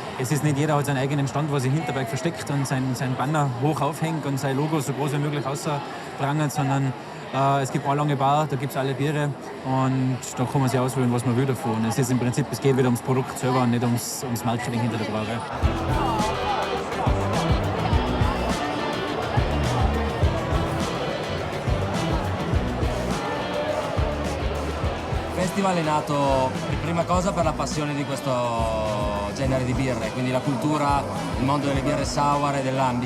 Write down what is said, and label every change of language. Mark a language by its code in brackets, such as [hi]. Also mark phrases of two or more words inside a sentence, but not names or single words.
[de] Es ist nicht jeder hat seinen eigenen Stand, wo er sich hinterbei versteckt und sein Banner hoch aufhängt und sein Logo so groß wie möglich rausprangert, sondern es gibt eine lange Bar, da gibt es alle Biere und da kann man sich auswählen, was man will davon. Es ist im Prinzip, es geht wieder ums Produkt selber und nicht ums Marketing hinter der Brauerei. [it] Il festival è nato per prima cosa per la passione di questo genere di birre, quindi la cultura, il mondo delle birre sour e del lambic.